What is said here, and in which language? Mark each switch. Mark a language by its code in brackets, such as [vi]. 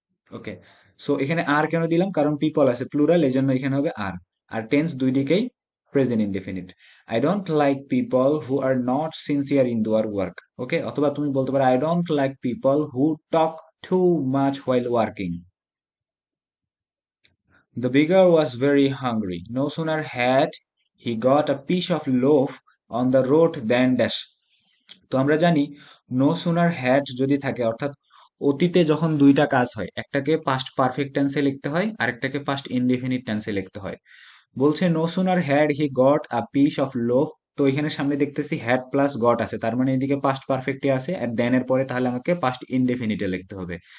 [bn] ওকে, so এখানে আর কেন দিলাম, কারণ পিপল আছে প্লুরাল, এই জন্য এখানে হবে আর। আর টেন্স দুই দিকেই present indefinite. [en] I don't like people who are not sincere in their work. Okay, [bn] অথবা তুমি বলতে পারো [en] I don't like people who talk too much while working. The beggar was very hungry. No sooner had he got a piece of loaf on the road than dash. [bn] তো আমরা জানি [en] no sooner had [bn] যদি থাকে, অর্থাৎ অতীতে যখন দুইটা কাজ হয়, একটাকে পাস্ট পারফেক্ট টেন্সে লিখতে হয় আর একটাকে পাস্ট ইনডেফিনিট টেন্সে লিখতে হয়। বলছে [en] no sooner had he got a piece of loaf, [bn] তো এখানে সামনে দেখতেছি হ্যাড প্লাস গট আছে, তার মানে এদিকে পাস্ট পারফেক্টে আছে, আর দেন এর পরে তাহলে আমাকে পাস্ট ইনডেফিনিটে লিখতে হবে।